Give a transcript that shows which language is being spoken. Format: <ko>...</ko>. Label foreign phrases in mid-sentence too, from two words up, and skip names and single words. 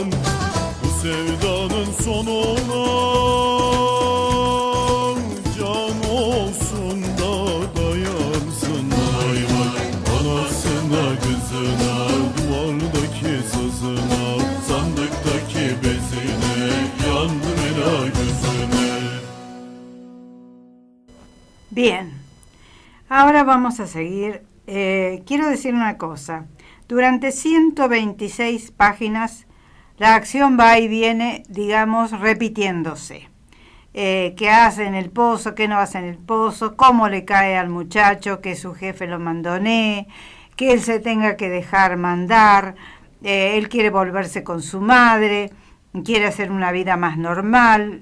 <tr>Bu sevdanın sonuna can olsun da dayansın. Vay vay anasına kızına, duvardaki sazına, sandıktaki bezine, yandım ela gözüne.</tr> <es>Bien, ahora vamos a seguir. Quiero decir una cosa. Durante 126 páginas la acción va y viene, digamos, repitiéndose. Qué hace en el pozo, qué no hace en el pozo, cómo le cae al muchacho, que su jefe lo mandonee, que él se tenga que dejar mandar, él quiere volverse con su madre, quiere hacer una vida más normal.</es>